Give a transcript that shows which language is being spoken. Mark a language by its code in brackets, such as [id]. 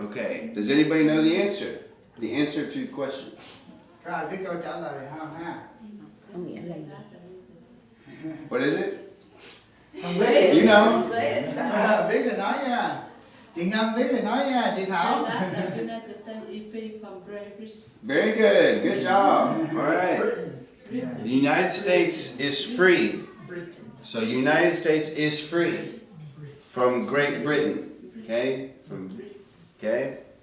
[en] Okay, does anybody know the answer? The answer to the question. [vi] Có ai biết câu trả lời không ha? [en] What is it? [vi] Không [en] Say [vi] biết. [en] it. You know. Say it. [vi] Biết thì nói nha. Chị Ngân biết thì nói nha, chị Thảo. [en] Say that the United States is free from Great Britain. Very good, good job. All right. Britain. The United States is free. Britain. So United States is free from Great Britain. Okay? Okay?